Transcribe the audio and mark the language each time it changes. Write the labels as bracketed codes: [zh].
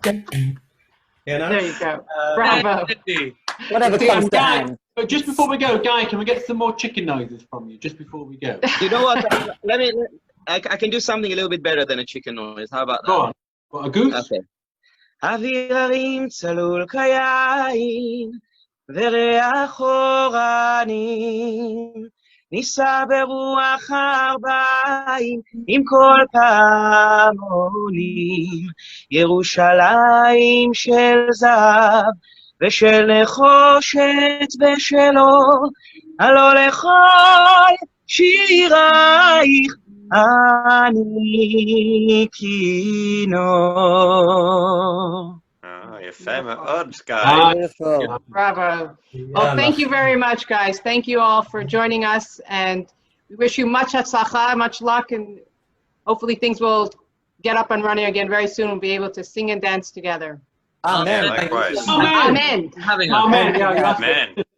[en] There you go. Bravo. Whatever comes to hand. But just before we go, Guy, can we get some more chicken noises from you just before we go? You know what? I can do something a little bit better than a chicken noise. How about that? Go on. What, a goose? Okay. [he] אוויר הרים צלול כיין וריח אורנים נישא ברוח ארבעים עם כל פעמונים ירושלים של זהב ושל נחושת ושלו הלא לכל שירייך אני כינור. יפה מאוד, guys. [en] Bravo. Well, thank you very much, guys. Thank you all for joining us, and we wish you much hatzlacha, much luck, and hopefully things will get up and running again very soon. We'll be able to sing and dance together. Amen. Likewise. Amen. Amen.